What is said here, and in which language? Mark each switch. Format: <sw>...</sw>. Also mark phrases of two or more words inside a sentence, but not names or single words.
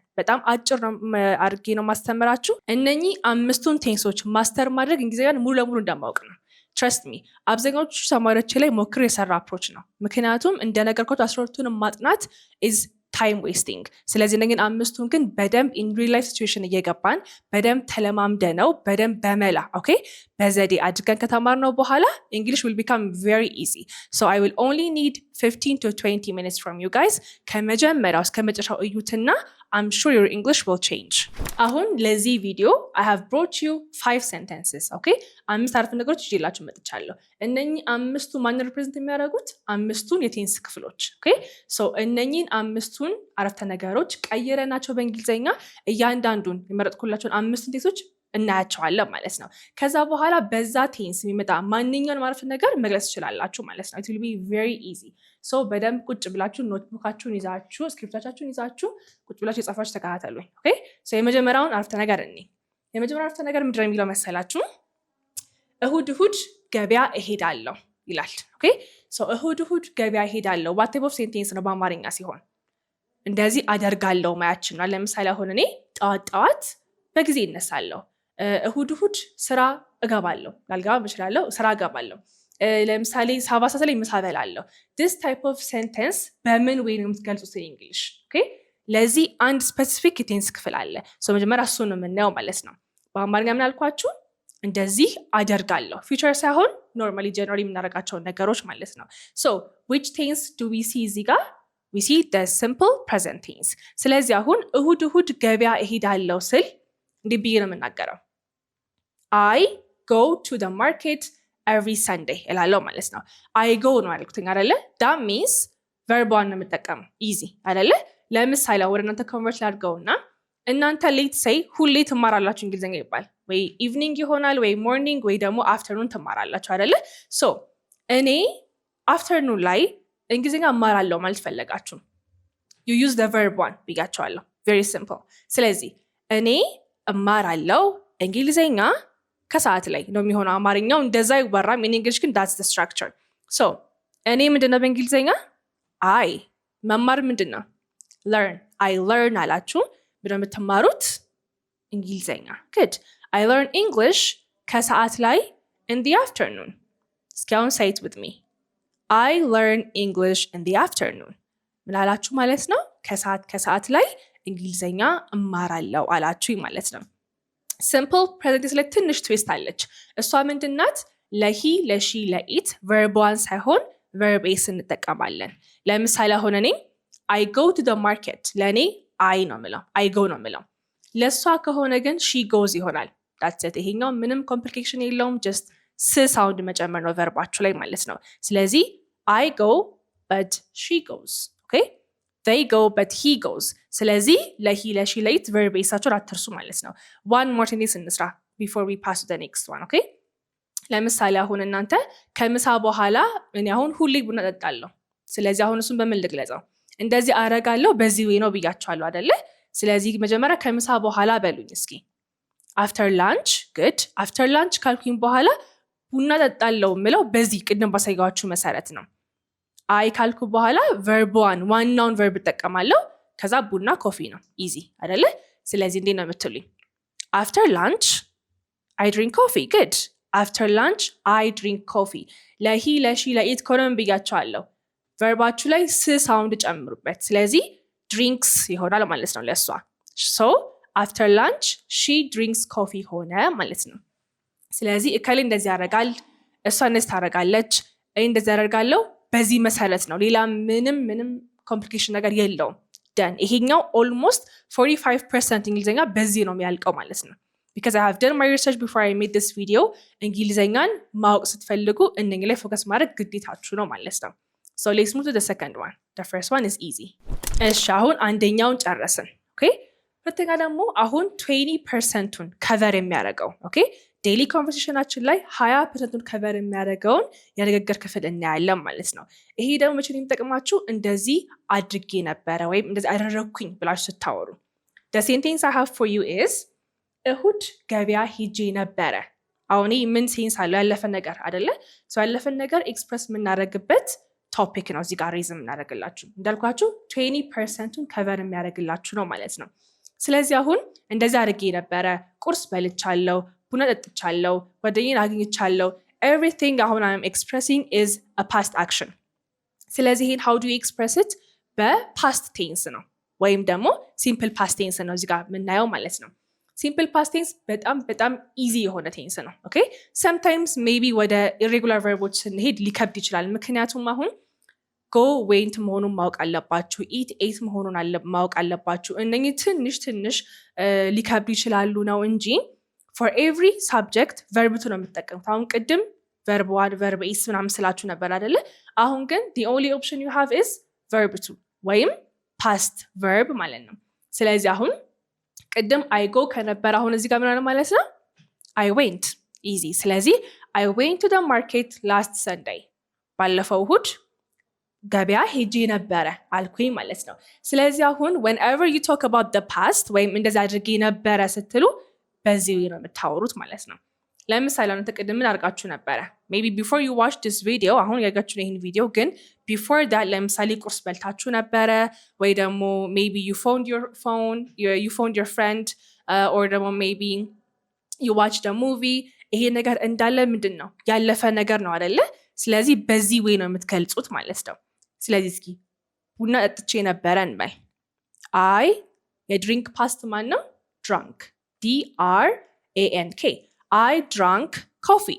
<am>በጣም አጭር አድርጌ ነው ማስተምራችሁ። እነኚህ 5ቱን ቴንሶች ማስተር ማድረግ እንግሊዝኛን ሙሉ ለሙሉ እንደማወቅ ነው።</am> <en>trust me</en> <am>አብዛኛዎቹ ተማሪዎች ላይ ሞክር የሰራ አፕሮች ነው። ምክንያቱም እንደነገርኳችሁ 12ቱን ማጥናት</am> <en>is time wasting።</en> <am>ስለዚህ እነኝን 5ቱን ግን በደንብ</am> <en>in real life situation</en> <am>እየገባን በደንብ ተለማምደ ነው በደንብ በመላ ኦኬ በዘዴ አድርገን ከተማርነው በኋላ</am> <en>English will become very easy. So I will only need 15 to 20 minutes from you guys.</en> <am>ከመጀመሪያው እስከ መጨረሻው እዩትና</am> <en>I'm sure your English will change.</en> <am>አሁን ለዚህ ቪዲዮ</am> <en>I have brought you 5 sentences. Okay?</en> <am>5 አረፍተ ነገሮች ይዤላችሁ መጥቻለሁ። እነኚህ 5ቱ ማን ሪፕሬዘንት የሚያደርጉት 5ቱን የቴንስ ክፍሎች። Okay? So እነኚህን 5ቱን አረፍተ ነገሮች ቀይረናቸው በእንግሊዝኛ እያንዳንዱን የመረጥኩላችሁን 5 ቴንሶች እናያቸዋለን ማለት ነው። ከዛ በኋላ በዛ ቴንስ የሚመጣ ማንኛውንም አረፍተ ነገር መግለጽ ትችላላችሁ ማለት ነው።</am> <en>It will be very easy.</en> <am>So በደንብ ቁጭ ብላችሁ ኖትቡካችሁን ይዛችሁ ስክሪፕታችሁን ይዛችሁ ቁጭ ብላችሁ የጻፋችሁ ተከታተሉኝ።</am> <en>okay so</en> <am>የመጀመሪያውን አረፍተ ነገር የመጀመሪያው አረፍተ ነገር ምንድን ነው የሚለው መሰላችሁ? እሁድ ገበያ እሄዳለሁ ይላል።</am> <en>okay so</en> <am>እሁድ ገበያ እሄዳለሁ</am> <en>what type of sentence</en> <am>ነው በአማርኛ ሲሆን? እንደዚህ አደርጋለሁ ማያችን ነው። ለምሳሌ አሁን እኔ ጠዋት በጊዜ እነሳለሁ፣ እሁድ ስራ እገባለሁ፣ ላልገባ እችላለሁ፣ ስራ እገባለሁ። ለምሳሌ 7 ሰዓት ላይ ምሳ እበላለሁ።</am> <en>this type of sentence</en> <am>በምን ወይ ነው የምትገልጹት እንግሊሽ? ኦኬ ለዚህ አንድ ስፔሲፊክ የቴንስ ክፍል አለ። ሶ መጀመሪያ እሱ ነው የምናየው ማለት ነው። በአማርኛ ምን አልኳችሁ? እንደዚህ አደርጋለሁ፣ ፊውቸር ሳይሆን</am> <en>normally generally</en> <am>የምናደርጋቸውን ነገሮች ማለት ነው።</am> <en>so which tense do we see</en> <am>እዚህ ጋር?</am> <en>we see the simple present tense።</en> <am>ስለዚህ አሁን እሁድ ገበያ እሄዳለሁ ስል እንዲህ ብዬ ነው የምናገረው።</am> <en>I go to the market every Sunday</en> <am>እላለሁ ማለት ነው።</am> <en>I go</en> <am>ነው ያልኩትኝ አይደለ?</am> <en>that means verb</en> <am>ነው የምጠቀመው።</am> <en>easy አይደለ?</en> <am>ለምሳሌ ወደ እናንተ ኮንቨርት ላድርገውና እናንተ</am> <en>let say</en> <am>ሁሌ ትማራላችሁ እንግሊዝኛ ይባል ወይ ኢቭኒንግ ይሆናል ወይ ሞርኒንግ ወይ ደግሞ አፍተርኑን ትማራላችሁ አይደለ? ሶ እኔ አፍተርኑን ላይ እንግሊዝኛ እማራለሁ ማለት ፈለጋችሁ</am> <en>you use the verb one</en> <am>ብያቸዋለሁ።</am> <en>very simple።</en> <am>ስለዚህ እኔ እማራለሁ እንግሊዝኛ ከሰዓት ላይ ነው የሚሆነው። አማርኛው እንደዛ ይወራም</am> <en>in English</en> <am>ግን</am> <en>that's the structure.</en> <am>so እኔ ምንድነው በእንግሊዘኛ I መማር ምንድነው</am> <en>learn I learn</en> <am>አላችሁ ምንድነው የምትማሩት እንግሊዘኛ</am> <en>good I learn English</en> <am>ከሰዓት ላይ</am> <en>in the afternoon.</en> <am>እስኪ አሁን</am> <en>say it with me. I learn English in the afternoon.</en> <am>ምን አላችሁ ማለት ነው? ከሰዓት ላይ እንግሊዘኛ እማራለሁ አላችሁ ማለት ነው።</am> <en>simple present tense</en> <am>ላይ ትንሽ ትዊስት አለች። እሷ ምንድናት? ለሂ ለሺ ለኢት ቨርቧን ሳይሆን</am> <en>verb s</en> <am>እንጠቀማለን። ለምሳሌ አሁን እኔ</am> <en>I go to the market</en> <am>ለእኔ I ነው የምለው</am> <en>I go</en> <am>ነው የምለው። ለእሷ ከሆነ ግን</am> <en>she goes</en> <am>ይሆናል።</am> <en>that's it</en> <am>ይሄኛው ምንም ኮምፕሊኬሽን የለውም።</am> <en>just sound</en> <am>መጨመር ነው ቨርባችሁ ላይ ማለት ነው። ስለዚህ</am> <en>I go but she goes. okay they go but he goes.</en> <am>ስለዚህ ለሂ ለሺ ለኢት verb ሳቸውን አትርሱ ማለት ነው።</am> <en>one more thing</en> <am>እንስራ</am> <en>before we pass to the next one.</en> <am>okay ለምሳሌ አሁን እናንተ ከምሳ በኋላ እኔ አሁን ሁሌ ቡና ጠጣለሁ። ስለዚህ አሁን እሱን በምን ልግለጸው? እንደዚህ አረጋለሁ በዚህ ወይ ነው ብያችኋለሁ አይደለ? ስለዚህ መጀመሪያ ከምሳ በኋላ በሉኝ እስኪ</am> <en>after lunch good after lunch</en> <am>ካልኩኝ በኋላ ቡና ጠጣለሁ ምለው በዚህ ቅድም ባሳየኋችሁ መሰረት ነው። አይ ካልኩ በኋላ verb1 ዋናውን verb እጠቀማለሁ። ከዛ ቡና ኮፊ ነው easy አይደለ? ስለዚህ እንዴት ነው የምትሉኝ?</am> <en>after lunch I drink coffee good after lunch I drink coffee.</en> <am>ለሂ ለሺ ለኢት ኮነም ብያችኋለሁ። verbaችሁ ላይ ሳውንድ ጨምሩበት። ስለዚህ drinks ይሆናል ማለት ነው ለሷ።</am> <en>so after lunch she drinks coffee</en> <am>ሆነ ማለት ነው። ስለዚህ እከሌ እንደዚህ ያደርጋል፣ እሷ እንደዚህ ታደርጋለች፣ እኔ እንደዚህ ያደርጋለሁ። በዚህ መሰረት ነው። ሌላ ምንም ኮምፕሊኬሽን ነገር የለውም። ደን ይሄኛው almost 45% እንግሊዘኛ በዚህ ነው የሚያልቀው ማለት ነው።</am> <en>because I have done my research before I made this video.</en> <am>እንግሊዘኛን ማወቅ ስትፈልጉ እነኚህ ላይ ፎከስ ማድረግ ግዴታችሁ ነው ማለት ነው።</am> <en>so let's move to the second one. the first one is easy.</en> <am>እሺ አሁን አንደኛውን ጨረስን። okay ሁለተኛ ደግሞ አሁን 20%ን ከቨር የሚያደርገው okay ዴይሊ ኮንቨርሴሽናችን ላይ 20%ን ከቨር የሚያደርገውን የንግግር ክፍል እናያለን ማለት ነው። ይሄ ደግሞ መቼ ነው የሚጠቅማችሁ? እንደዚህ አድርጌ ነበረ ወይም እንደዚህ አደረግኩኝ ብላችሁ ስታወሩ።</am> <en>the sentence I have for you is</en> <am>እሁድ ገበያ ሄጄ ነበረ። አሁን ምን ሴንስ አለው? ያለፈ ነገር አይደለ? ያለፈን ነገር ኤክስፕረስ የምናደርግበት ቶፒክ ነው እዚህ ጋር ሬዝ የምናደርግላችሁ። እንዳልኳችሁ 20%ን ከቨር የሚያደርግላችሁ ነው ማለት ነው። ስለዚህ አሁን እንደዚህ አድርጌ ነበረ፣ ቁርስ በልቻለሁ፣ ቡና ጠጥቻለሁ፣ ጓደኛዬን አግኝቻለሁ። everything አሁን</am> <en>I'm expressing is a past action. ስለዚህ ይሄን how do you express it?</en> <am>በፓስት ቴንስ ነው ወይም ደግሞ</am> <en>simple past tense</en> <am>ነው እዚህ ጋር የምናየው ማለት ነው። ሲምፕል ፓስት ቴንስ በጣም ኢዚ የሆነ ቴንስ ነው።</am> <en>okay sometimes maybe</en> <am>ወደ</am> <en>irregular verbs</en> <am>ስንሄድ ሊከብድ ይችላል። ምክንያቱም አሁን</am> <en>go went</en> <am>መሆኑን ማወቅ አለባችሁ፣</am> <en>eat ate</en> <am>መሆኑን ማወቅ አለባችሁ። እነኚህ ትንሽ ሊከብድ ይችላሉ ነው እንጂ</am> <en>for every subject verb to</en> <am>ነው የምትጠቀሙት። አሁን ቅድም</am> <en>verb 1 verb is</en> <am>ምናምን ስላችሁ ነበር አይደለ? አሁን ግን</am> <en>the only option you have is verb to</en> <am>ወይም</am> <en>past verb</en> <am>ማለት ነው። ስለዚህ አሁን ቅድም</am> <en>I go</en> <am>ከነበረ አሁን እዚህ ጋር ምን አለ ማለት ነው?</am> <en>I went easy።</en> <am>ስለዚህ</am> <en>I went to the market last Sunday</en> <am>ባለፈው እሁድ ገበያ ሄጄ ነበረ አልኩኝ ማለት ነው። ስለዚህ አሁን</am> <en>whenever you talk about the past</en> <am>ወይም እንደዚህ አድርጌ ነበረ ስትሉ በዚህ ነው የምታወሩት ማለት ነው። ለምሳሌ አንተ ቅድም ምን አድርጋችሁ ነበረ?</am> <en>maybe before you watch this video</en> <am>አሁን ያጋችሁ ይሄን ቪዲዮ ግን</am> <en>before that</en> <am>ለምሳሌ ቁርስ በልታችሁ ነበረ ወይ ደግሞ</am> <en>maybe you phoned your phone you phoned your friend or ደግሞ maybe you watched a movie።</en> <am>ይሄ ነገር እንዳለ ምንድነው ያለፈ ነገር ነው አይደለ? ስለዚህ በዚህ ወይ ነው የምትገልጹት ማለት ነው። ስለዚህ እስኪ ቡና ጠጥቼ ነበረ እንበል። I የድሪንክ ፓስት ማን ነው?</am> <en>drunk D-R-A-N-K I drank coffee.</en>